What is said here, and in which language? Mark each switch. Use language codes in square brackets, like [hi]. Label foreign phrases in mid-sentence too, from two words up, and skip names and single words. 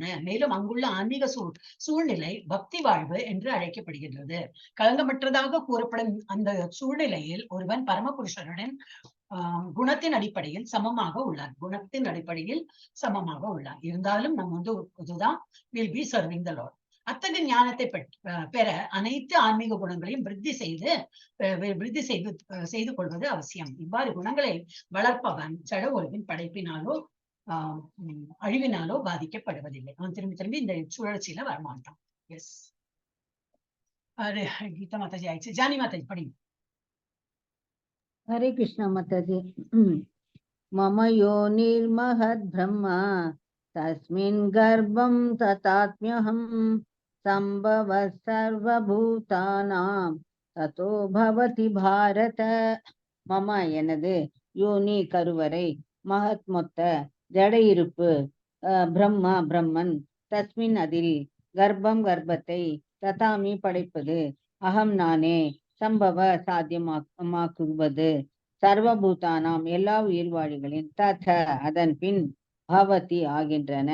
[ta] மேலும் அங்குள்ள ஆன்மீக சூழ்நிலை பக்தி வாழ்வு என்று அழைக்கப்படுகின்றது. களங்கமற்றதாக கூறப்படும் அந்த சூழ்நிலையில் ஒருவன் பரமபுருஷனுடன் குணத்தின் அடிப்படையில் சமமாக உள்ளார். இருந்தாலும் நம்ம இதுதான் [en] will be serving the Lord. [ta] அத்தகைய ஞானத்தை பெற அனைத்து ஆன்மீக குணங்களையும் விருத்தி செய்து கொள்வது அவசியம். இவ்வாறு குணங்களை வளர்ப்பவன் ஜட உலகின் படைப்பினாலோ அழிவினாலோ பாதிக்கப்படுவதில்லை. அவன் திரும்பி இந்த சுழற்சியில வரமாட்டான். எஸ், கீதா மாதாஜி ஆயிடுச்சு. ஜானி மாதாஜி படிங்க. ஹரே கிருஷ்ணா மாதாஜி. [sa] मम योनिर्महद् ब्रह्म तस्मिन् गर्भं ततात्म्यहं संभवः सर्वभूतानां ततो भवति भारत. [ta] மம எனது யோனி கருவறை மகத் மொத்த ஜட இருப்பு பிரம்மா பிரம்மன் தஸ்மின் அதில் கர்ப்பம் கர்ப்பத்தை ததாமி படைப்பது அகம் நானே சம்பவ சாத்தியமாக்குவது சர்வபூதானாம் எல்லா உயிர்வாழிகளின் தத அதன் பின் பவதி ஆகின்றன.